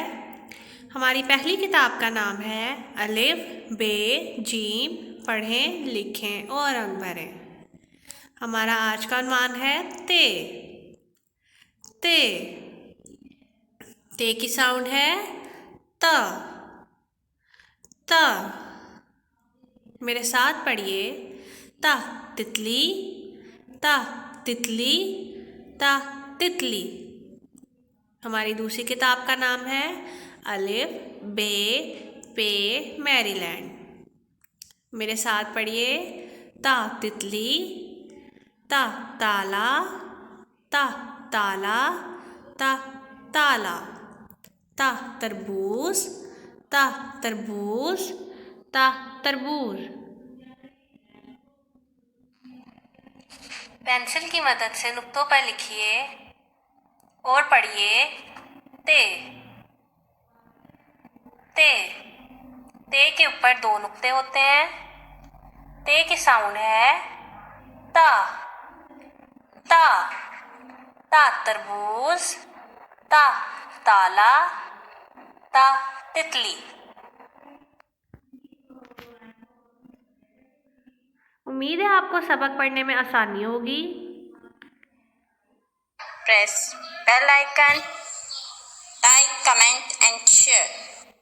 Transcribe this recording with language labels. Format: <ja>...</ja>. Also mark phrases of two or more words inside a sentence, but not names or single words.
<ur>ہماری پہلی کتاب کا نام ہے الف بے جیم، پڑھیں لکھیں اور رنگ بھریں. ہمارا آج کا عنوان ہے تے۔ تے تے کی ساؤنڈ ہے ت. ت میرے ساتھ پڑھیے. ت تتلی، ت تتلی، ت تتلی. ہماری دوسری کتاب کا نام ہے الف بے پے میری لینڈ. میرے ساتھ پڑھیے. ت تتلی، ت تالا، ت تالا، ت تالا، ت تربوز، ت تربوز، ت تربوز. پنسل کی مدد سے نقطوں پر لکھیے اور پڑھیے. تے تے تے کے اوپر دو نقطے ہوتے ہیں. تے کی ساؤنڈ ہے تا. تا تا تربوز، تا تالا، تا تتلی. امید ہے آپ کو سبق پڑھنے میں آسانی ہوگی.</ur> <en>Press bell icon, like, comment and share.</en>